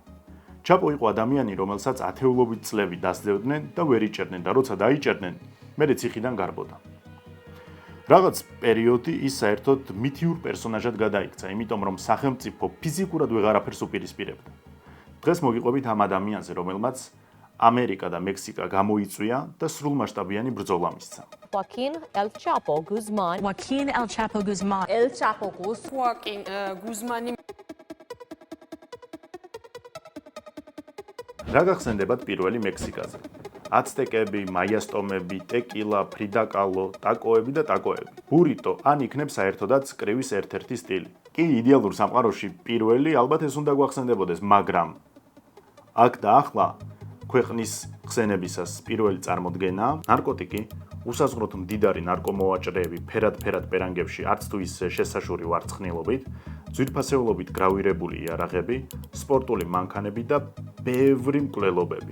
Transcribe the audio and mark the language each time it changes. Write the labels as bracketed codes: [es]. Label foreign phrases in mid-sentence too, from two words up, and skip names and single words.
[ka] ჩაპო იყო ადამიანი, რომელსაც ათეულობით წლები დასძევდნენ და ვერ იჭერდნენ და როცა დაიჭერდნენ, მერე ციხიდან გარბოდა. რაღაც პერიოდი ის საერთოდ მითიურ პერსონაჟად გადაიქცა, იმიტომ რომ სახელმწიფო ფიზიკურად ვეღარაფერს უპირისპირებდა. დღეს მოგიყვებით ამ ადამიანზე, რომელმაც ამერიკა და მექსიკა გამოიწვია და სრულმასშტაბიანი ბრძოლა მისცა. Joaquin El Chapo Guzman. Joaquin El Chapo Guzman. El Chapo Joaquin Guzmani. რა გახსენდებათ პირველი მექსიკაზე? აცტეკები, მაიასტომები, ტეკილა, ფრიდაკალო, ტაკოები და ტაკოები. ბურიტო ან იქნებ საერთოდაც კრივის ერთ-ერთი სტილი. კი, იდეალურ სამყაროში პირველი ალბათ ეს უნდა გვახსენდებოდეს, მაგრამ აქ და ახლა ქვეყნის ხსენებისას პირველი წარმოდგენა ნარკოტიკი, უსაზღვროდ მდიდარი ნარკომოვაჭრეები ფერად პერანგებში არც თუ ის შესაშური ვარცხნილობით, ძვირფასეულობით გრავირებული იარაღები, სპორტული მანქანები და ბევრი მკვლელობები.